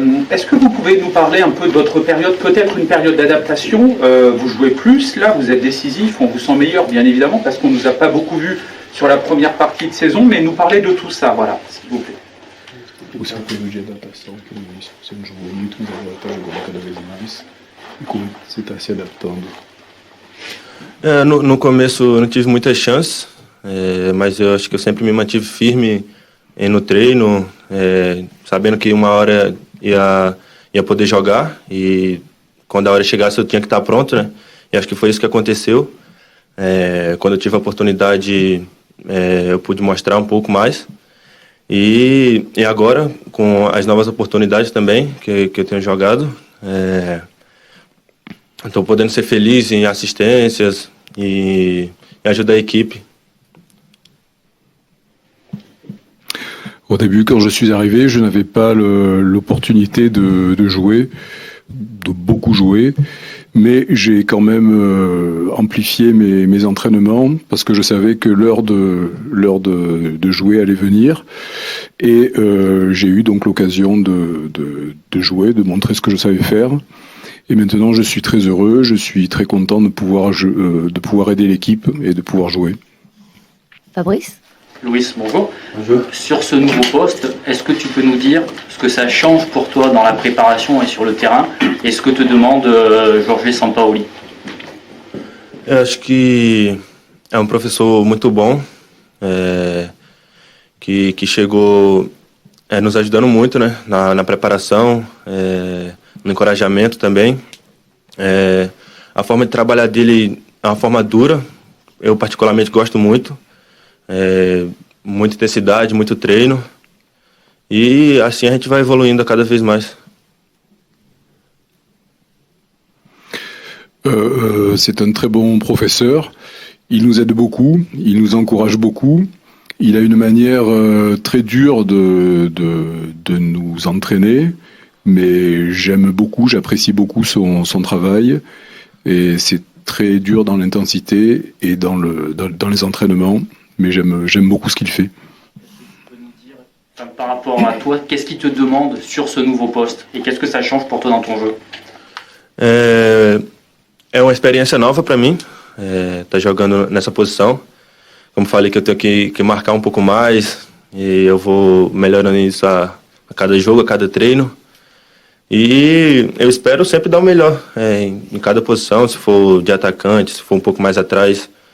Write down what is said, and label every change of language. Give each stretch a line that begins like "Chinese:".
French: Est-ce que vous pouvez nous parler un peu de votre période, peut-être une période d'adaptation? Vous jouez plus, là, vous êtes décisif, on vous sent meilleur, bien évidemment, parce qu'on ne nous a pas beaucoup vu sur la première partie de saison, mais nous parler de tout ça, voilà, s'il vous plaît.
Portuguese: Você falou de adaptação, que você não jogou muito, mas agora está jogando cada vez mais. E como você está se adaptando? No começo eu não tive muitas chances, mas eu acho que eu sempre me mantive firme no treino, sabendo que uma hora ia poder jogar e quando a hora chegasse eu tinha que estar pronto, né? E acho que foi isso que aconteceu. Quando eu tive a oportunidade, eu pude mostrar um pouco mais. E agora, com as novas oportunidades também que eu tenho jogado, estou podendo ser feliz em assistências e ajudar a equipe.
French: Au début, quand je suis arrivé, je n'avais pas l'opportunité de jouer, de beaucoup jouer, mais j'ai quand même amplifié mes entraînements parce que je savais que l'heure de jouer allait venir et j'ai eu donc l'occasion de jouer, de montrer ce que je savais faire. Et maintenant, je suis très heureux, je suis très content de pouvoir aider l'équipe et de pouvoir jouer. Fabrice? Louis, bonjour. Bonjour. Sur ce nouveau poste, est-ce que tu peux nous dire ce que ça change pour toi dans la préparation et sur le terrain et ce que te demande Jorge Sampaoli?
Portuguese: Eu acho que é professor muito bom, que chegou nos ajudando muito, né, na preparação, no encorajamento também. A forma de trabalhar dele é uma forma dura, eu particularmente gosto muito. Muita intensidade, muito treino. E assim a gente vai evoluindo cada vez mais.
French: C'est un très bon professeur. Il nous aide beaucoup, il nous encourage beaucoup. Il a une manière très dure de nous entraîner, mais j'aime beaucoup, j'apprécie beaucoup son travail. Et c'est très dur dans l'intensité et dans les entraînements. Mais j'aime beaucoup ce qu'il fait. Tu peux nous dire, par rapport à toi, qu'est-ce qu'il te demande sur ce nouveau poste et qu'est-ce que ça change pour toi dans ton jeu?
Portuguese: É uma experiência nova para mim, tá jogando nessa posição. Como falei que eu tenho que marcar um pouco mais e eu vou melhorando isso a cada jogo, a cada treino. E eu espero sempre dar o melhor em cada posição, se for de atacante, se for um pouco mais atrás.